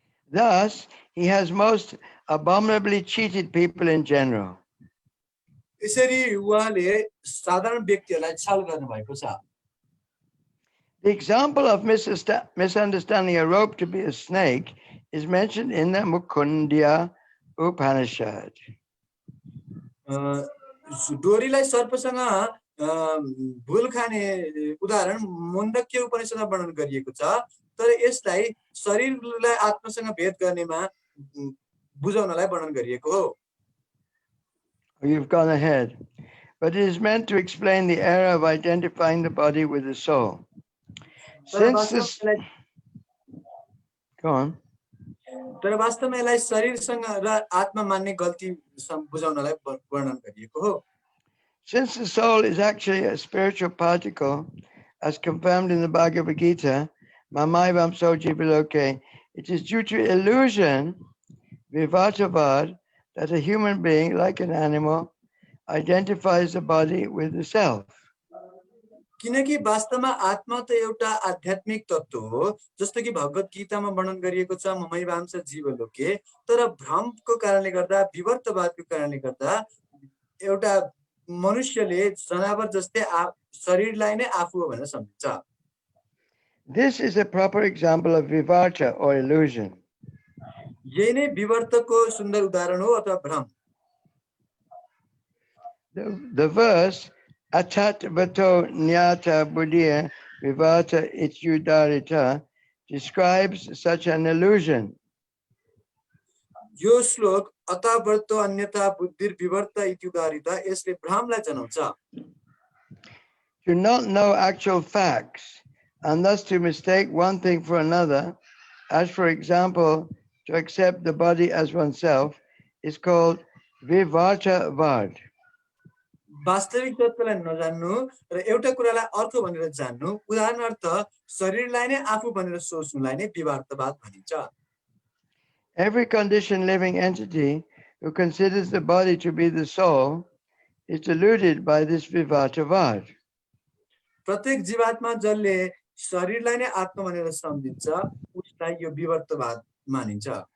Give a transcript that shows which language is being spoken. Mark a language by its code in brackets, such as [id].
[en] Thus, he has most abominably cheated people in general. [ne] यसरी उहाँले साधारण व्यक्तिहरूलाई छल गर्नुभएको छ. [en] The example of misunderstanding a rope to be a snake is mentioned in the Mukundya Upanishad. [ne] डोरीलाई सर्पसँग भुल खाने उदाहरण मुण्डक्य उपनिषदमा वर्णन गरिएको छ, तर यसलाई शरीरलाई आत्मासँग भेद गर्नेमा बुझाउनलाई वर्णन गरिएको हो. [en] You've gone ahead, but it is meant to explain the error of identifying the body with the soul. Since this, go on. [ne] तर वास्तवमा यसलाई शरीरसँग र आत्मा मान्ने गल्ती बुझाउनलाई वर्णन गरिएको हो. [en] Since the soul is actually a spiritual particle, as confirmed in the Bhagavad Gita, [sa] Mamaivam Soji Viloke, [en] it is due to illusion, Vivatavad, that a human being, like an animal, identifies the body with the self. [ne] किनकि वास्तवमा आत्मा त एउटा आध्यात्मिक तत्व हो, जस्तो कि भगवत गीतामा वर्णन गरिएको छ [sa] ममैवांश जीवलोके, [ne] तर भ्रमको कारणले गर्दा विवर्तवादको कारणले गर्दा एउटा मनुष्यले जनावर जस्तै शरीरलाई नै आफू हो भनेर सम्झन्छ. [en] This is a proper example of vivarta or illusion. [ne] यही नै विवर्तको सुन्दर उदाहरण हो अथवा भ्रम. [en] The verse [sa] Atat Vato Nyata Buddhiya Vivata Ityudarita [en] describes such an illusion. [ne] यो श्लोक [sa] अतावर्तो अन्यथा बुद्धिर विवर्त इत्युदारिता [ne] यसले भ्रमलाई जनाउँछ. [en] To not know actual facts and thus to mistake one thing for another, as for example, to accept the body as oneself, is called vivartavad. [ne] वास्तविक तत्त्वलाई नजान्नु र एउटा कुरालाई अर्को भनेर जान्नु, उदाहरणार्थ शरीरलाई नै आफू भनेर सोच्नुलाई नै विवर्तवाद भनिन्छ. [en] Every conditioned living entity who considers the body to be the soul is deluded by this vivartavad. [ne] प्रत्येक जीवात्मा जसले शरीरलाई नै आत्मा भनेर सम्झिन्छ उसलाई यो विवर्तवाद मानिन्छ.